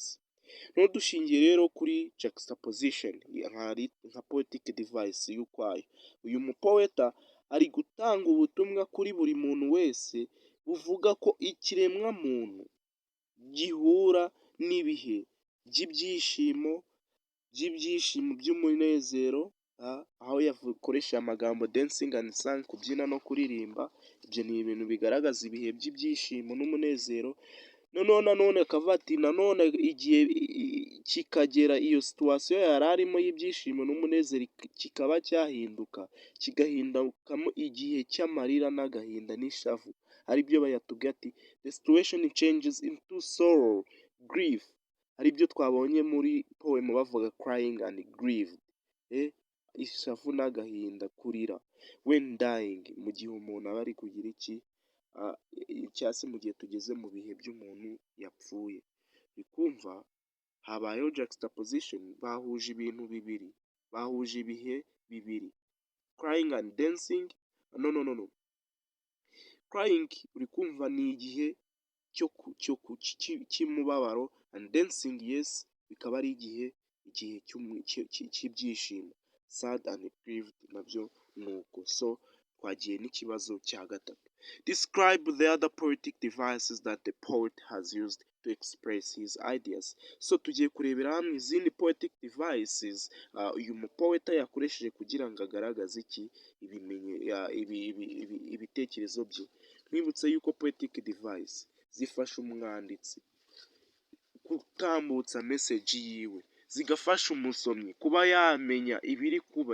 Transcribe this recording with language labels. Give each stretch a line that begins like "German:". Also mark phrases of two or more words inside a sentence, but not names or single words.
Kinyarwanda: None dushingiye rero kuri juxtaposition nka
English: poetic device
Kinyarwanda: y'ukwayo, uyu mupoeta ari gutanga ubutumwa kuri buri muntu wese buvuga ko ikiremwa muntu gihura n'ibihe by'ibyishimo by'umunezero, aho yakoresha amagambo
English: dancing and song,
Kinyarwanda: kubyina no kuririmba. Ibyo ni ibintu bigaragaza ibihe by'ibyishimo n'umunezero. Nanone akavuga ati nanone igihe kikagera iyo situation yari arimo y'ibyishimo n'umunezero kikaba cyahinduka, kigahindukamo igihe cy'amarira n'agahinda n'ishavu, aribyo bayatubwira ati
English: the situation changes into sorrow, grief,
Kinyarwanda: aribyo twabonye muri poem bavuga
English: crying and grief,
Kinyarwanda: ishavu n'agahinda, kurira,
English: when dying,
Kinyarwanda: mu gihe umuntu aba ari kugira iki, cyangwa se mu gihe tugeze mu bihe by'umuntu yapfuye. Bikumva habayeho juxtaposition, bahuje ibintu bibiri, bahuje ibihe bibiri,
English: crying and dancing.
Kinyarwanda: No, crying uri kumva ni igihe cy'umubabaro,
English: and dancing yes
Kinyarwanda: bikaba ari igihe cy'ibyishimo,
English: sad and grieved
Kinyarwanda: nabyo nuko. So twagiye n'ikibazo cya gatatu,
English: describe the other poetic devices that the poet has used to express his ideas.
Kinyarwanda: So tugiye kurebera hamwe izindi
English: poetic devices
Kinyarwanda: uyu mupoeta yakoresheje kugira ngo agaragaze iki, ibitekerezo bye. Twibutse yuko
English: poetic device
Kinyarwanda: zifasha umwanditsi gutambutsa message yiwe, zigafasha umusomyi kuba yamenya ibiri kuba,